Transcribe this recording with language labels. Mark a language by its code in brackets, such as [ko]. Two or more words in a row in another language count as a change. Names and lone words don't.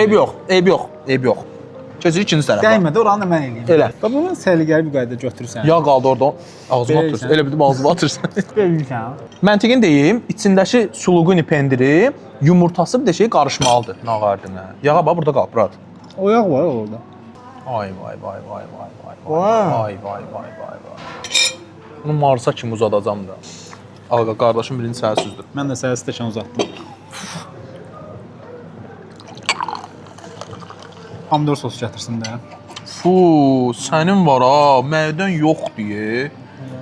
[az] Eyb yox. Eyb yox. Eyb yox. Keçirik ikinci tərəfə. Dəymədi, oranı da mən eləyim. Elə. Bax bunu səliqəli bir qayda götürürsən. Yağ qaldı orada. Ağzıma Belə atırsan. sən. Elə bildim ağzıma atırsan. Verirsən. Məntiqin deyim, içindəki suluquni pendiri, yumurtası bir də şey qarışmalıdır nağardına. Yağa bax burada qalıb, brat. O yağ var orada. Ay vay vay vay vay vay. Vay. Vay vay vay vay vay. Bunu Marsa kimi uzadacam da. Ağa qardaşım birinci sənə süzdür. Mən də sənə stəkan uzatdım. Pomidor sosu gətirsin də. Fu, sənin var ha, mədən yox deyə.